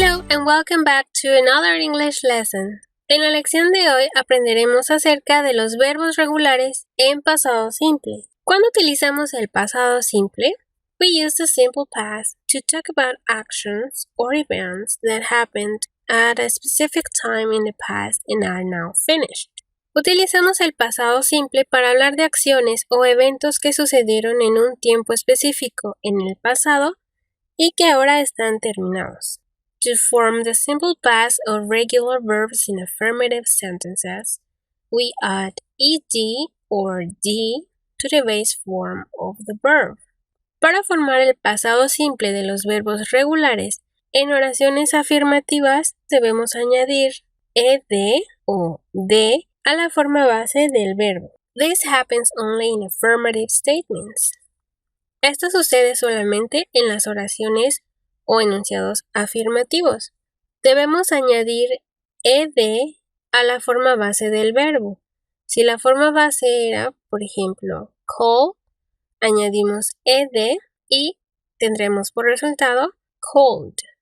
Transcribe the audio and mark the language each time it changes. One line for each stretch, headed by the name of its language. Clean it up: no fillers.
English: and welcome back to another English lesson.
Spanish: En la lección de hoy aprenderemos acerca de los verbos regulares en pasado simple. ¿Cuándo utilizamos el pasado simple?
English: We use the simple past to talk about actions or events that happened at a specific time in the past and are now finished.
Spanish: Utilizamos el pasado simple para hablar de acciones o eventos que sucedieron en un tiempo específico en el pasado y que ahora están terminados.
English: To form the simple past of regular verbs in affirmative sentences, we add ed or d to the base form of the verb.
Spanish: Para formar el pasado simple de los verbos regulares en oraciones afirmativas, debemos añadir ed o d a la forma base del verbo.
English: This happens only in affirmative statements.
Spanish: Esto sucede solamente en las oraciones o enunciados afirmativos. Debemos añadir ed a la forma base del verbo. Si la forma base era, por ejemplo, call, añadimos ed y tendremos por resultado called.